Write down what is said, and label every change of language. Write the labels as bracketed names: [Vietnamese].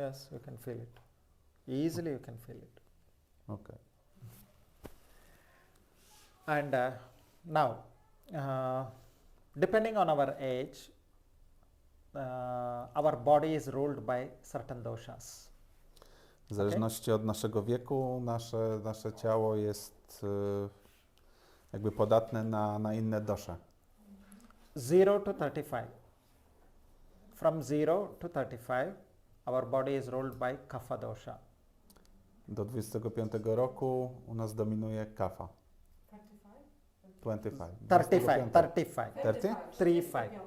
[English] yes, you can feel it. Easily you can feel it. okay. And now, depending on our age, our body is ruled by certain doshas. [Polish] W zależności od naszego wieku, nasze ciało jest jakby podatne na inne dosze. [English] 0 to 35. From 0 to 35, our body is ruled by kapha dosha. [Polish] Do 25 roku u nas dominuje kafa. 25. 35. 30? 35.